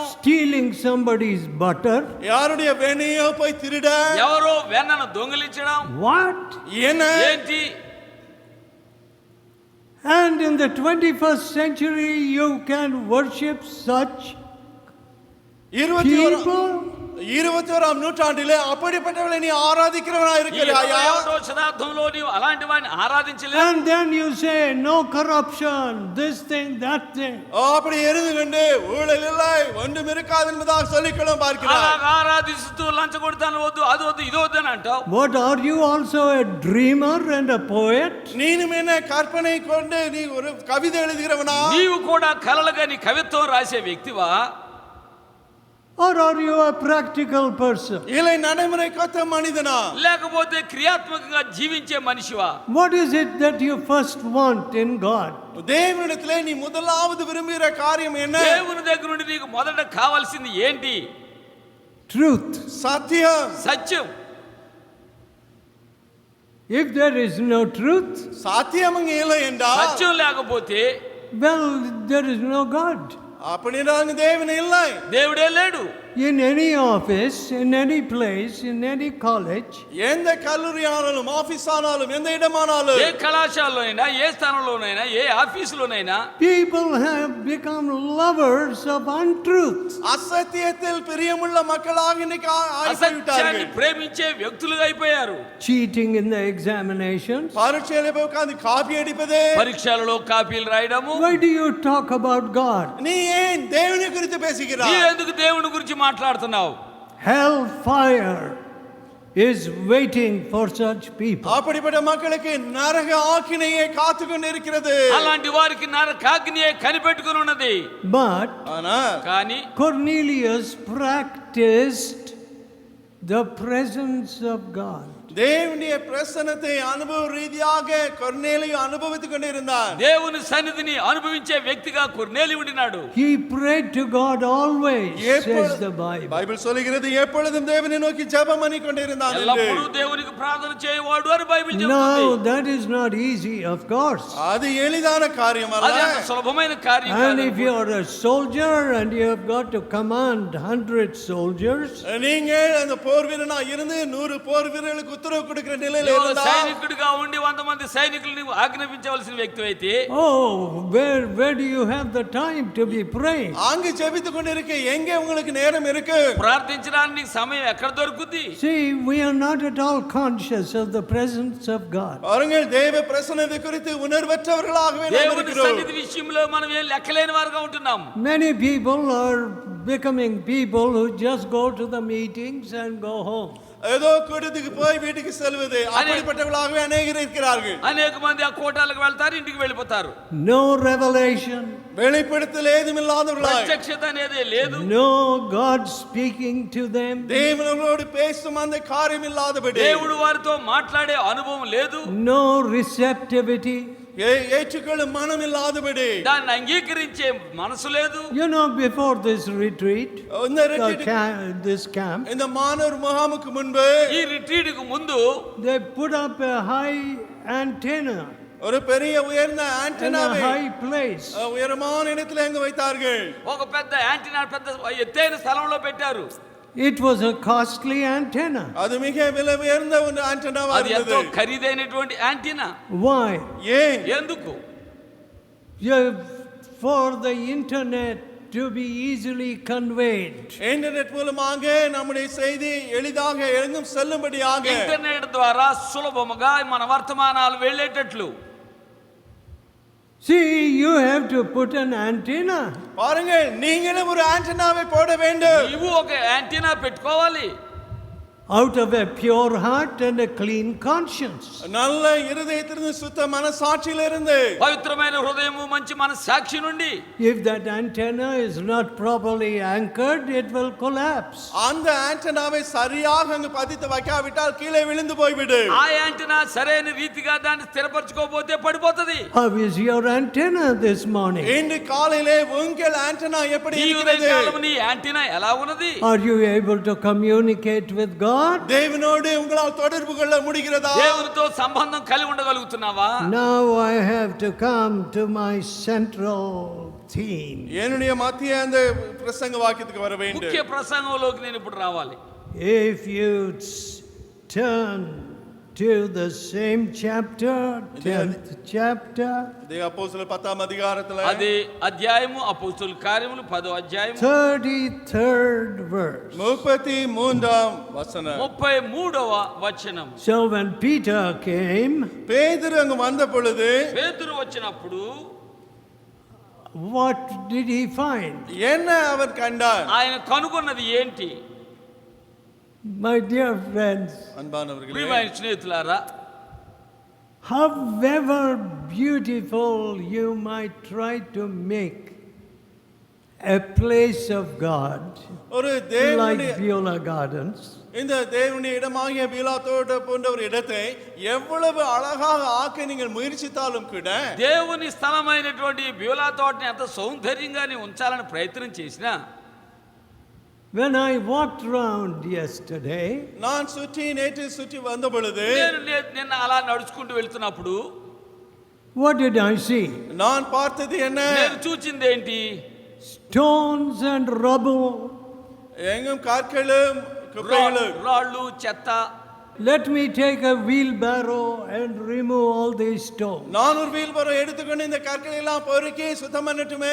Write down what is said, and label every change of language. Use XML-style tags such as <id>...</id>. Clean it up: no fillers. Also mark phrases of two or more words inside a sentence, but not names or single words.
<en>stealing somebody's butter.</en> <ta>யாருடைய வெண்ணையோ போய் திருட,</ta> <te>ఎవరో వెన్నను దొంగిలించడం.</te> <en>What?</en> <te>ఏంటి?</te> <en>And in the 21st century you can worship such people.</en> <ta>21ஆம் நூற்றாண்டிலே அப்படிப்பட்டவர்களை நீ ஆராதிக்கிறவனா</ta> <te>ఈ</te> <ta>இருக்கிறாயா?</ta> <te>21వ శతాబ్దంలో నీవు అలాంటి వాడిని ఆరాధించలేదు.</te> <en>And then you say, no corruption, this thing, that thing.</en> <ta>அப்படி இருந்து கொண்டு ஊழல் இல்லை ஒன்றும் இருக்காது என்பதாக சொல்லிக்கொள்ளும் பார்க்கிறாய்.</ta> <te>అలాగ ఆరాధిస్తూ లంచగొడతాను వద్దు అది వద్దు ఇది వద్దు అని అంటావు.</te> <en>What, are you also a dreamer and a poet?</en> <ta>நீனும் என்ன கற்பனை கொண்டு நீ ஒரு கவிதை எழுதுகிறவனா?</ta> <te>నీవు కూడా కలలుగా నీ కవిత్వం రాసే వ్యక్తివా?</te> <en>Or are you a practical person?</en> <ta>இல்லை நடைமுறைக்கொத்த மனிதனா?</ta> <te>లేకపోతే క్రియాత్మకంగా జీవించే మనిషివా?</te> <en>What is it that you first want in God?</en> <ta>தேவனிடத்திலே நீ முதலாவது விரும்புகிற காரியம் என்ன?</ta> <te>దేవుని దగ్గర నుండి నీకు మొదట కావాల్సింది ఏంటి?</te> <en>Truth.</en> <ta>சத்தியம்.</ta> <te>సత్యం.</te> <en>If there is no truth,</en> <ta>சத்தியம் அங்கே இல்லை என்றால்</ta> <te>సత్యం లేకపోతే</te> <en>well, there is no God.</en> <ta>அப்படின்னா அங்க தேவன் இல்லை.</ta> <te>దేవుడే లేడు.</te> <en>In any office, in any place, in any college,</en> <ta>எந்த கல்லூரி ஆனாலும் ஆபீஸ் ஆனாலும் எந்த இடமானாலும்</ta> <te>ఏ కళాశాలలోనైనా ఏ స్థానంలోనైనా ఏ ఆఫీసులోనైనా</te> <en>people have become lovers of untruth.</en> <ta>அசத்தியத்தில் பிரியமுள்ள மக்களாக இன்னைக்கு</ta> <te>అసత్యాన్ని</te> <ta>ஆகிவிட்டார்கள்.</ta> <te>ప్రేమించే వ్యక్తులుగా అయిపోయారు.</te> <en>Cheating in the examinations.</en> <ta>பரீட்சையில போய் உட்கார்ந்து காப்பி அடிப்பது.</ta> <te>పరీక్షలలో కాపీలు రాయడము.</te> <en>Why do you talk about God?</en> <ta>நீ ஏன் தேவனை குறித்து</ta> <te>నీ</te> <ta>பேசுகிறாய்?</ta> <te>ఎందుకు దేవుని గురించి మాట్లాడుతున్నావు?</te> <en>Hellfire is waiting for such people.</en> <ta>அப்படிப்பட்ட மக்களுக்கு நரக ஆக்கினையே காத்து கொண்டிருக்கிறது.</ta> <te>అలాంటి వారికి నరకాగ్నియే కనిపెట్టుకుని ఉన్నది.</te> <en>But</en> <ta>ஆனா</ta> <te>కానీ</te> <en>Cornelius practiced the presence of God.</en> <ta>தேவனுடைய பிரசன்னத்தை அனுபவ ரீதியாக கொர்நேலியு அனுபவித்துக் கொண்டிருந்தான்.</ta> <te>దేవుని సన్నిధిని అనుభవించే వ్యక్తిగా కొర్నేలియు ఉండినాడు.</te> <en>He prayed to God always, says the Bible.</en> <ta>பைபிள் சொல்கிறது எப்பொழுதும் தேவனை நோக்கி ஜெபம் பண்ணி கொண்டிருந்தான் என்று.</ta> <te>ఎల్లప్పుడూ దేవునికి ప్రార్థన చేయవాడు అని బైబిల్</te> <en>No,</en> <te>చెబుతుంది.</te> <en>that is not easy, of course.</en> <ta>அது எளிதான காரியம் அல்ல.</ta> <te>అది అంత సులభమైన కార్యం</te> <en>And</en> <te>కాదు.</te> <en>if you are a soldier and you have got to command 100 soldiers,</en> <ta>நீங்கள் அந்த போர் வீரனா இருந்து 100 போர் வீரர்களுக்கு உத்தரவு கொடுக்கிற நிலையில</ta> <te>నువ్వు</te> <ta>இருந்தா</ta> <te>సైనికుడిగా ఉండి 100 మంది సైనికుల్ని ఆజ్ఞాపించవలసిన వ్యక్తి అయితే</te> <en>oh, where do you have the time to be praying?</en> <ta>அங்கு ஜெபித்துக் கொண்டிருக்க எங்கே உங்களுக்கு நேரம் இருக்கு?</ta> <te>ప్రార్థించడానికి సమయం ఎక్కడ దొరుకుతుంది?</te> <en>See, we are not at all conscious of the presence of God.</en> <ta>பாருங்கள் தேவ பிரசன்னத்தை குறித்து உணர்வற்றவர்களாகவே நாம்</ta> <te>దేవుని</te> <ta>இருக்கிறோம்.</ta> <te>సన్నిధి విషయంలో మనం ఏం లెక్కలేని వారుగా ఉంటున్నాం.</te> <en>Many people are becoming people who just go to the meetings and go home.</en> <ta>ஏதோ கூட்டத்துக்கு போய் வீட்டுக்கு செல்வது அப்படிப்பட்டவர்களாகவே அநேகர் இருக்கிறார்கள்.</ta> <te>అనేక మంది ఆ కోటాలకు వెళ్తారు, ఇంటికి వెళ్ళిపోతారు.</te> <en>No revelation,</en> <ta>வெளிப்படுத்தல் ஏதுமில்லாதவர்களாய்,</ta> <te>ప్రత్యక్షత అనేది లేదు.</te> <en>no God speaking to them,</en> <ta>தேவனோடு பேசும் அந்த காரியம் இல்லாதபடி,</ta> <te>దేవుడు వారితో మాట్లాడే అనుభవం లేదు.</te> <en>no receptivity.</en> <ta>ஏற்றுக்கொள்ளும் மனம் இல்லாதபடி,</ta> <te>దాన్ని అంగీకరించే మనసు లేదు.</te> <en>You know, before this retreat,</en> <ta>இந்த retreat,</ta> <en>this camp,</en> <ta>இந்த மாணவர் முகாமுக்கு முன்பு</ta> <te>ఈ రిట్రీట్ కు ముందు</te> <en>they put up a high antenna</en> <ta>ஒரு பெரிய உயர்ந்த</ta> <en>in a</en> <ta>ஆண்டனாவை</ta> <en>high place.</en> <ta>உயரமான இடத்துல எங்க வைத்தார்கள்.</ta> <te>ఒక పెద్ద యాంటీనా పెద్ద ఎత్తైన స్థలంలో పెట్టారు.</te> <en>It was a costly antenna.</en> <ta>அது மிக விலை உயர்ந்த ஒரு ஆண்டனாவா</ta> <te>అది ఎంతో</te> <ta>இருந்தது.</ta> <te>ఖరీదైనటువంటి యాంటీనా.</te> <en>Why?</en> <ta>ஏன்?</ta> <te>ఎందుకు?</te> <en>For the internet to be easily conveyed.</en> <ta>இன்டர்நெட் மூலமாக நம்முடைய செய்தி எளிதாக எங்கும் செல்லும்படியாக,</ta> <te>ఇంటర్నెట్ ద్వారా సులభముగా మన వర్తమానాలు వెళ్ళేటట్లు.</te> <en>See, you have to put an antenna.</en> <ta>பாருங்கள், நீங்களும் ஒரு ஆண்டனாவை போட வேண்டும்.</ta> <te>నీవు ఒక యాంటీనా పెట్టుకోవాలి.</te> <en>Out of a pure heart and a clean conscience.</en> <ta>நல்ல இருதயத்திலிருந்து சுத்த மனசாட்சியிலிருந்து,</ta> <te>పవిత్రమైన హృదయము మంచి మన సాక్షి నుండి.</te> <en>If that antenna is not properly anchored, it will collapse.</en> <ta>அந்த ஆண்டனாவை சரியாக அங்கு பதித்து வைக்காவிட்டால் கீழே விழுந்து போய்விடும்.</ta> <te>ఆ యాంటీనా సరైన రీతిగా దాన్ని స్థిరపరచుకోకపోతే పడిపోతది.</te> <en>How is your antenna this morning?</en> <ta>இன்று காலையிலே உங்கள் ஆண்டனா எப்படி</ta> <te>ఈ</te> <ta>இருக்கிறது?</ta> <te>ఉదయకాలం నీ యాంటీనా ఎలా ఉన్నది?</te> <en>Are you able to communicate with God?</en> <ta>தேவனோடு உங்களால் தொடர்பு கொள்ள முடிகிறதா?</ta> <te>దేవునితో సంబంధం కలిగి ఉండగలుగుతున్నావా?</te> <en>Now I have to come to my central theme.</en> <ta>என்னுடைய மத்திய அந்த பிரசங்க வாக்கியத்துக்கு வர வேண்டும்.</ta> <te>ముఖ్య ప్రసంగంలోకి నేను ఇప్పుడు రావాలి.</te> <en>If you turn to the same chapter, 10th chapter,</en> <ta>இதே அப்போஸ்தலர் 10ஆம் அதிகாரத்துல</ta> <te>అదే అధ్యాయము అపోస్తలుల కార్యములు 10వ అధ్యాయము</te> <en>33rd verse.</en> <ta>33ஆம் வசனம்.</ta> <te>33వ వచనం.</te> <en>So when Peter came,</en> <ta>பேதுரு அங்கு வந்த பொழுது</ta> <te>పేతురు వచ్చినప్పుడు</te> <en>what did he find?</en> <ta>என்ன அவர் கண்டார்?</ta> <te>ఆయన కనుగొన్నది ఏంటి?</te> <en>My dear friends,</en> <ta>அன்பானவர்களே,</ta> <te>ప్రియమైన స్నేహితులారా,</te> <en>however beautiful you might try to make a place of God,</en> <ta>ஒரு</ta> <en>like</en> <ta>தேவனுடைய Beulah Gardens, இந்த தேவனுடைய இடமாகிய பீலா தோட்டம் போன்ற ஒரு இடத்தை எவ்வளவு அழகாக ஆக்க நீங்கள் முயற்சித்தாலும் கூட</ta> <te>దేవుని స్థలమైనటువంటి బ్యూలా తోటని ఎంత సౌందర్యంగా ఉంచాలని ప్రయత్నం చేసినా,</te> <en>when I walked around yesterday,</en> <ta>நான் நேற்று சுற்றி வந்த பொழுது</ta> <te>నేను నిన్న అలా నడుచుకుంటూ వెళ్తున్నప్పుడు</te> <en>what did I see?</en> <ta>நான் பார்த்தது என்ன?</ta> <te>నేను చూచింది ఏంటి?</te> <en>Stones and rubble.</en> <ta>எங்கும் கற்களும் குப்பைகளும்.</ta> <te>రాళ్ళు, చెత్త.</te> <en>Let me take a wheelbarrow and remove all these stones.</en> <ta>நான் ஒரு வீல்பரோ எடுத்துக்கொண்டு இந்த கற்களை எல்லாம் பொறுக்கி சுத்தம் பண்ணட்டுமே.</ta>